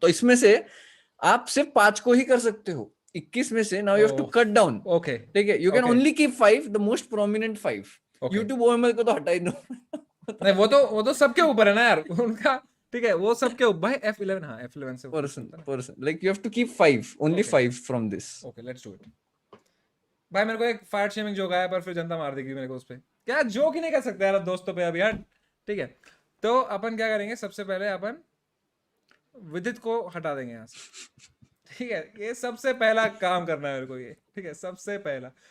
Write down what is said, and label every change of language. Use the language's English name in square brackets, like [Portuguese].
[Hindi] तो इसमें से आप सिर्फ 5 को ही कर सकते हो, 21 में से। [English] now you have to cut down, okay [Hindi] ठीक है? [English] You can okay, only keep 5, the most prominent 5। okay. [Hindi] YouTube OML को तो हटा ही दो। नहीं वो तो सबके ऊपर है ना यार, उनका ठीक है, वो सब के भाई F11, हाँ F11 से [English] person like you have to keep 5 only Okay. 5 from this. Okay let's do it. [Hindi] भाई मेरे को एक फायर शेमिंग जोक आया पर फिर जनता मार देगी मेरे को उस पे। क्या जोक ही नहीं कर सकते यार दोस्तों पे अभी यार। ठीक है, तो अपन क्या करेंगे, सबसे पहले अपन विदित को हटा देंगे यहाँ से। ठीक है, ये सबसे पहला काम करना है मेरे को ये। ठीक है, सबसे पहला।